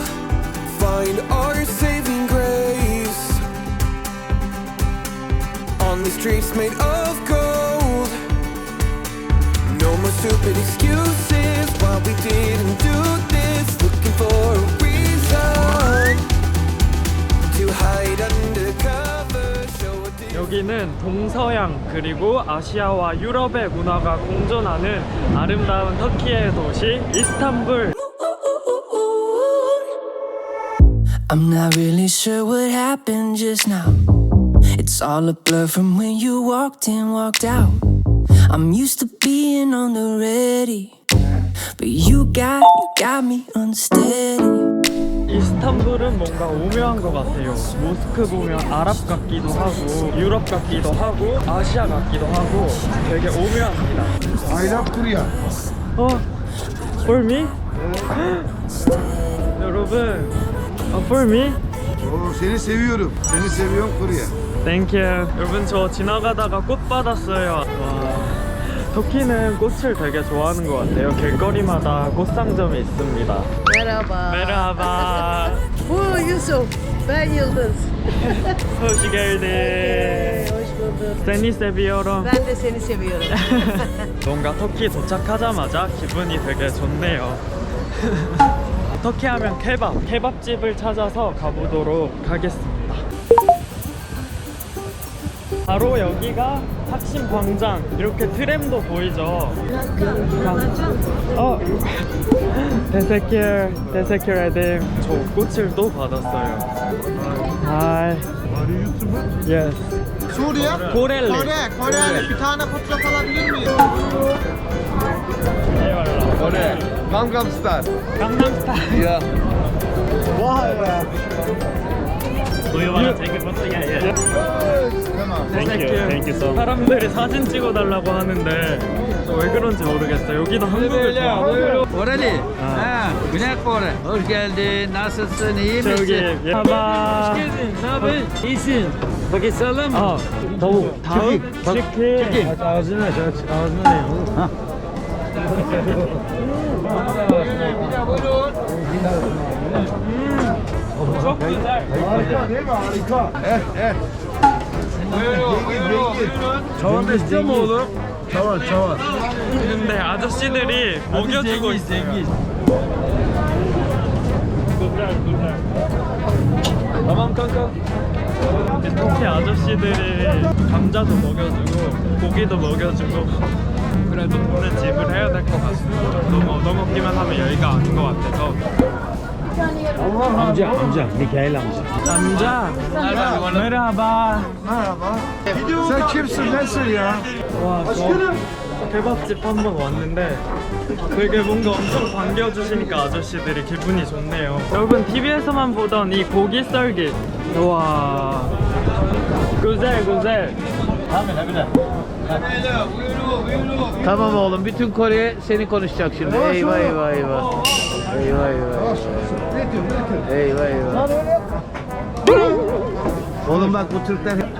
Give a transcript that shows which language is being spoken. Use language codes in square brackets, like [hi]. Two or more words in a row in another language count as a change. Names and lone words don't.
[en] Find our saving grace on these streets made of gold. No more stupid excuses why we didn't do this. Looking for a reason to hide under cover. Show a different. [ko] 여기는 동서양 그리고 아시아와 유럽의 문화가 공존하는 아름다운 터키의 도시 이스탄불. [en] I'm not really sure what happened just now. It's all a blur from when you walked in, walked out. I'm used to being on the ready, but you got me unsteady. [ko] 이스탄불은 뭔가 오묘한 것 같아요. 모스크 보면 아랍 같기도 하고 유럽 같기도 하고 아시아 같기도 하고 되게 오묘합니다. [en] I love Korea. For me? 여러분, for me? [tr] Seni seviyorum. Seni seviyorum Korea. [en] Thank you. [ko] 여러분 저 지나가다가 꽃 받았어요. 와, 터키는 꽃을 되게 좋아하는 것 같아요. 길거리마다 꽃상점이 있습니다. [tr] Merhaba. Merhaba. Bu Yusuf. Ben Yıldız. Hoş geldin. Hoş bulduk. Seni seviyorum. Ben de seni seviyorum. [ko] 뭔가 터키 도착하자마자 기분이 되게 좋네요. 터키 하면 케밥집을 찾아서 가보도록 하겠습니다. 바로 여기가 taksim 광장. 이렇게 트램도 보이죠? [tr] teşekkür ederim. [ko] 저 꽃을 또 받았어요. [en] Hi. Are you YouTuber? Yes. [tr] Suriye? Koreli. Kore. Bir tane fotoğraf alabilir miyim? eyvallah. Kore. Gangnam Style. Gangnam Style. [en] Yeah. [tr] Vay be. [en] Do you wanna take a photo? Yeah. Thank you so much. [ko] 사람들이 사진 찍어달라고 하는데 왜 그런지 모르겠어요. 여기도 한국을 좋아하고. [tr] Koreli. Ha, Güney Kore. Hoş geldin. Nasılsın? İyi misin? [ko] 저기 봐봐. [tr] Hoş geldin. Ne haber? İyisin. Paket sağlam mı? [ko] 더욱 다음 치킨. [tr] Ağzını aç, ağzını ne? çok güzel. Harika değil mi? Harika. Çavan istiyor mu oğlum? Çavar. [ko] 근데 아저씨들이 먹여주고 있어요. [tr] Tamam kanka. [ko] 터키 아저씨들이 감자도 먹여주고 고기도 먹여주고 그래도 돈은 지불해야 될 것 같습니다. 너무 얻어먹기만 하면 여유가 아닌 것 같아서. [tr] Amca. Mikail amca. [ko] 남자. 메라바. [tr] Sen kimsin? Nesin ya? [ko] 와, 저 케밥집 한번 왔는데 되게 뭔가 엄청 반겨주시니까 아저씨들이 기분이 좋네요. 여러분 TV에서만 보던 이 고기 썰기. 우와. [tr] güzel. Tamam oğlum. Bütün Kore seni konuşacak şimdi. Eyvah. Eyvah. Oğlum bak bu Türkler...